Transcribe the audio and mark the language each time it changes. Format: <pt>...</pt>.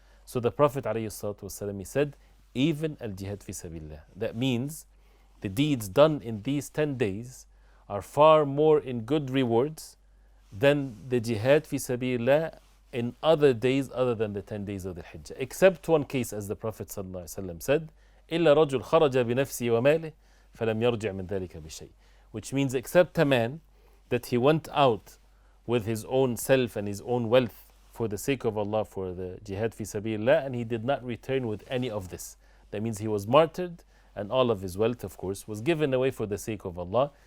<en>So the Prophet alayhi salatu wasalam, he said, even al-jihad fi sabilillah. That means the deeds done in these 10 days are far more in good rewards than the jihad fi sabilillah in other days other than the 10 days of the Hijjah. Except one case, as the Prophet ﷺ said,</en> <ar>إِلَّا رَجُلْ خَرَجَ بِنَفْسِهِ وَمَالِهِ فَلَمْ يَرْجِعْ مِنْ ذَلِكَ بِشَيْءٍ.</ar> <en>Which means except a man that he went out with his own self and his own wealth for the sake of Allah, for the jihad fi sabilillah, and he did not return with any of this. That means he was martyred, and all of his wealth, of course, was given away for the sake of Allah.</en>